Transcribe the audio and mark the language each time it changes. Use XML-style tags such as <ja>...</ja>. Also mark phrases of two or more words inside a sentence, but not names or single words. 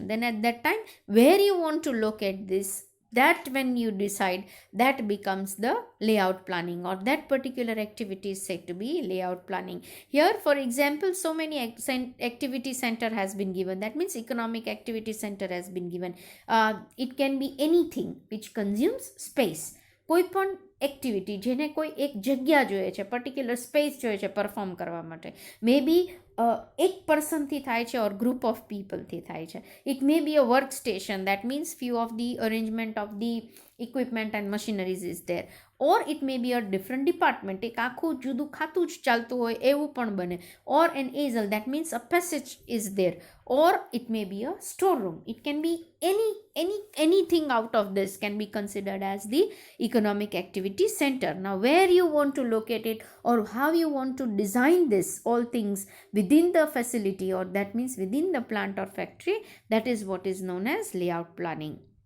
<en>Then at that time, where you want to locate this, that when you decide, that becomes the layout planning, or that particular activity is said to be layout planning. Here for example, so many activity center has been given. That means economic activity center has been given. It can be anything which consumes space.</en> <gu>કોઈ પણ એક્ટિવિટી જેને કોઈ એક જગ્યા જોઈએ છે,</gu> <en>particular space</en> <gu>જોઈએ છે પરફોર્મ કરવા માટે,</gu> <en>may be</en> <gu>એક પર્સનથી થાય છે</gu> <en>or group of</en> <gu>પીપલથી થાય છે.</gu> <en>It may be a work station. That means few of the arrangement of the equipment and machineries is there, or it may be a different department,</en> <gu>એક આખું જુદું ખાતું જ ચાલતું હોય એવું પણ બને,</gu> <en>or an easel, that means a passage is there, or it may be a storeroom. It can be anything out of this can be considered as the economic activity center. Now where you want to locate it or how you want to design this, all things within the facility, or that means within the plant or factory, that is what is known as layout planning.</en>